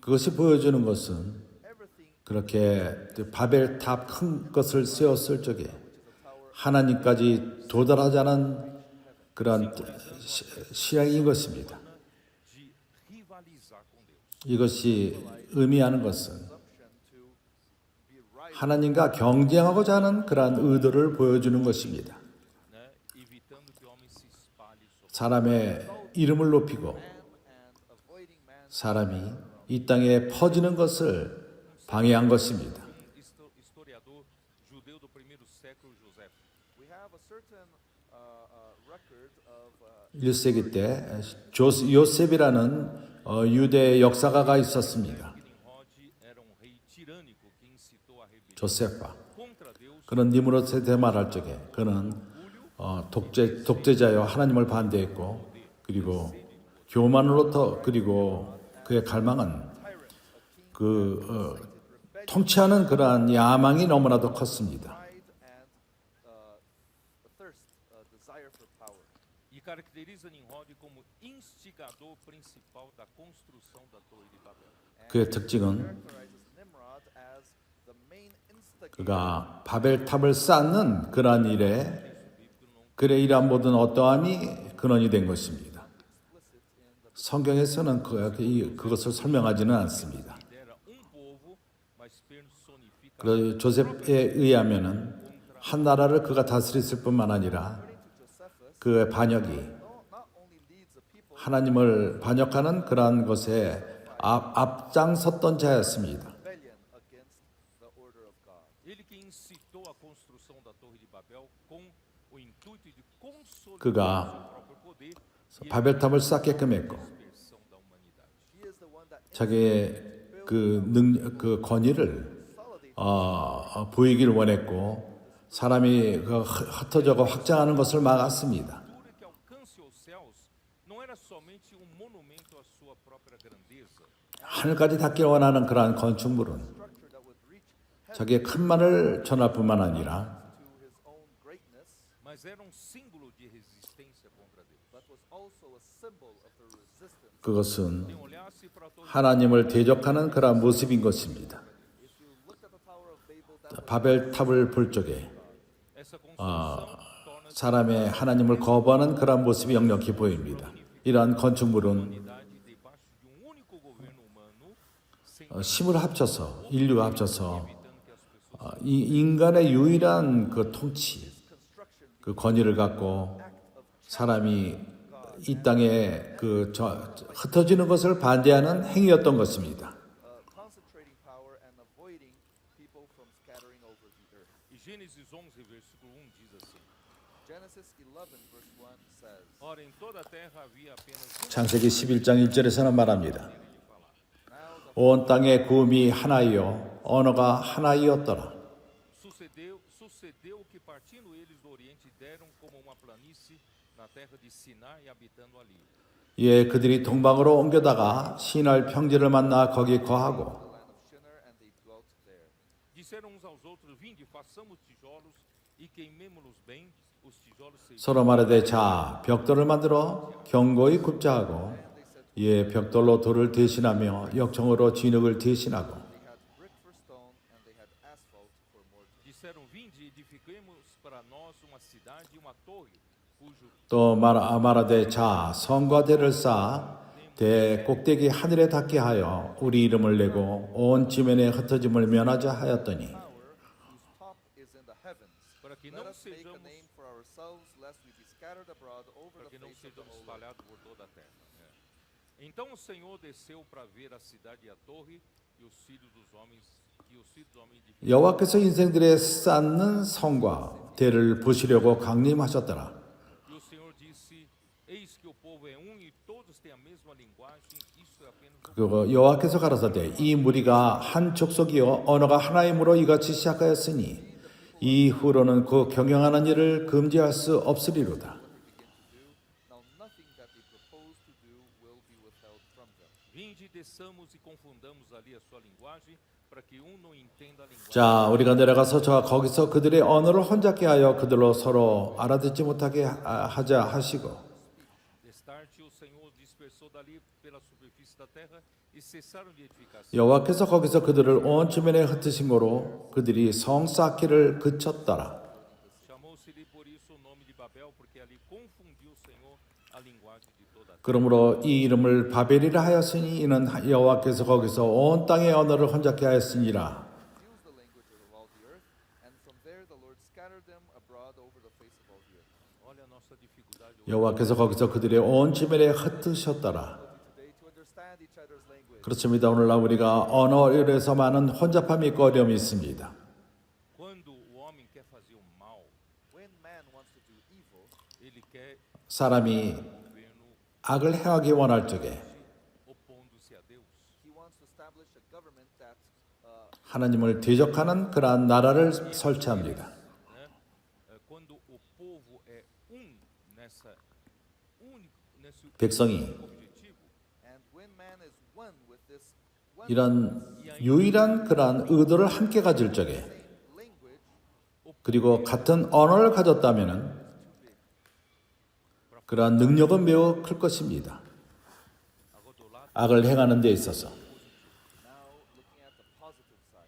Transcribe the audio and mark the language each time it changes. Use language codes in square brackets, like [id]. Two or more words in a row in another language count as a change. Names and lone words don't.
[ko] 그것이 보여주는 것은 [en] everything [ko] 그렇게 바벨 탑 큰 것을 세웠을 적에 하나님까지 도달하지 않은 그런 시향인 것입니다. [pt] de rivalizar com Deus. [ko] 이것이 의미하는 것은 [en] assumption to be right [ko] 하나님과 경쟁하고자 하는 그러한 의도를 보여주는 것입니다. [pt] Né? Evitando que o homem se espalhe sobre [ko] 사람의 이름을 높이고 [en] and avoiding man's [ko] 사람이 이 땅에 퍼지는 것을 방해한 것입니다. [pt] historiador judeu do primeiro século, José. [en] we have a certain record of [ko] 1세기 때 요셉이라는 유대 역사가가 있었습니다. [pt] Que Nimrod era um rei tirânico que incitou a rebelião 조세파. contra Deus. [ko] 그는 니므롯에 대해 말할 적에 그는 독재자여 하나님을 반대했고 그리고 교만으로부터 그리고 그의 갈망은 통치하는 그러한 야망이 너무나도 컸습니다. [en] pride and a thirst, a desire for power. [pt] E caracteriza Nimrod como instigador principal da construção da Torre de Babel. [ko] 그의 특징은 [en] Characterizes Nimrod as the main instigator. [ko] 그가 바벨탑을 쌓는 그러한 일에 그의 이러한 모든 어떠함이 근원이 된 것입니다. 성경에서는 그것을 설명하지는 않습니다. [pt] Lidera povo, mas personifica [ko] 그 조셉에 의하면은 한 나라를 그가 다스렸을 뿐만 아니라 그의 반역이 [en] Not only leads a people [ko] 하나님을 반역하는 그러한 것에 앞장섰던 자였습니다. [en] rebellion against the order of God. [pt] ele que incitou a construção da Torre de Babel com o intuito de consolidar [ko] 그가 [pt] seu próprio poder e [ko] 바벨탑을 쌓게끔 했고 [pt] a dispersão da humanidade. [en] He is the one that [ko] 자기의 그 권위를 보이길 원했고 사람이 흩어져가 확장하는 것을 막았습니다. [pt] A altura que alcance os céus não era somente um monumento à sua própria grandeza, [ko] 하늘까지 닿길 원하는 그러한 건축물은 [en] structure that would reach [ko] 자기의 큰만을 전할 뿐만 아니라 [en] to his own greatness, [pt] mas era um símbolo de resistência contra Deus. [en] but was also a symbol of the resistance. [ko] 그것은 [pt] Quem olhasse para a Torre [ko] 하나님을 대적하는 그러한 모습인 것입니다. [en] If you looked at the Tower of Babel, that [ko] 바벨탑을 볼 적에 [pt] essa construção torna-se [ko] 사람의 하나님을 거부하는 그러한 모습이 역력히 보입니다. 이러한 건축물은 [pt] unidade debaixo de único governo humano, sem [ko] 힘을 합쳐서 인류가 합쳐서 [pt] evitando que as pessoas [ko] 이 인간의 유일한 그 통치, 그 권위를 갖고 사람이 이 땅에 흩어지는 것을 반대하는 행위였던 것입니다. [en] concentrating power and avoiding people from scattering over the earth. [pt] E Gênesis 11, versículo 1 diz assim: [en] Genesis 11 verse 1 says, [pt] Ora, em toda a terra havia apenas uma [ko] 창세기 11장 1절에서는 말합니다. [en] Now the [ko] 온 땅의 구음이 하나이요 언어가 하나이었더라. [pt] Sucedeu que partindo eles do oriente deram como uma planície na terra de Sinar e habitando ali. [ko] 예, 그들이 동방으로 옮겨다가 시날 평지를 만나 거기 거하고 [en] land of Shinar, and they dwelt there. [pt] Disseram uns aos outros: Vinde, façamos tijolos e queimemo-los bem. Os tijolos serviam [ko] 서로 말하되 자 벽돌을 만들어 견고히 굽자 하고 [en] They [ko] 이에 벽돌로 돌을 대신하며 역청으로 진흙을 대신하고 [en] They had brick for stone, and they had asphalt for mortar. [pt] Disseram: Vinde, edifiquemos para nós uma cidade e uma torre, cujo [ko] 또 말하되 자 성과 대를 쌓아 대 꼭대기 하늘에 닿게 하여 우리 이름을 내고 온 지면에 흩어짐을 면하자 하였더니 [en] Tower whose top is in the heavens. [pt] para que [en] Let [pt] não [en] us make a [pt] sejamos [en] name for ourselves, lest we be scattered abroad over [pt] para [en] the [pt] que não [en] face of the [pt] sejamos [en] whole earth. [pt] espalhados por toda a terra. Então o Senhor desceu para ver a cidade e a torre e os filhos dos homens edificaram. [ko] 여호와께서 인생들의 쌓는 성과 대를 보시려고 강림하셨더라. [pt] E o Senhor disse: Eis que o povo é e todos têm a mesma linguagem. Isso é apenas [ko] 그 여호와께서 가라사대 이 무리가 한 족속이요 언어가 하나이므로 이같이 시작하였으니 이후로는 그 경영하는 일을 금지할 수 없으리로다. [en] Now nothing that they propose to do will be withheld from them. [pt] Vinde, desçamos e confundamos ali a sua linguagem, para que não entenda a linguagem. [ko] 자, 우리가 내려가서 저 거기서 그들의 언어를 혼잡게 하여 그들로 서로 알아듣지 못하게 하자 하시고 [pt] Destarte o Senhor dispersou dali pela superfície da terra e cessaram de edificar. [ko] 여호와께서 거기서 그들을 온 주면에 흩으심으로 그들이 성 쌓기를 그쳤더라. [pt] Chamou-se-lhe por isso o nome de Babel, porque ali confundiu o Senhor a linguagem de toda a terra. [ko] 그러므로 이 이름을 바벨이라 하였으니 이는 여호와께서 거기서 온 땅의 언어를 혼잡게 하였으니라. [en] Use the languages of all the earth, and from there the Lord scattered them abroad over the face of all the earth. [pt] Olha a nossa dificuldade hoje. [ko] 여호와께서 거기서 그들의 온 주변에 흩으셨더라. [en] Today to understand each other's language. [ko] 그렇습니다. 오늘날 우리가 언어에서 많은 혼잡함이 있고 어려움이 있습니다. [pt] Quando o homem quer fazer o mal, [en] When man wants to do evil, [pt] ele quer [ko] 사람이 [pt] governo [ko] 악을 행하기 원할 적에 [pt] opondo-se a Deus. [en] he wants to establish a government that [ko] 하나님을 대적하는 그러한 나라를 설치합니다. [pt] Né? Quando o povo é nesse [ko] 백성이 [pt] objetivo, [en] and when man is one with this one [ko] 이런 유일한 그러한 의도를 함께 가질 적에 [en] language, [ko] 그리고 같은 언어를 가졌다면은 그러한 능력은 매우 클 것입니다. [pt] agora do lado, [ko] 악을 행하는 데 있어서. [en] now looking at the positive side,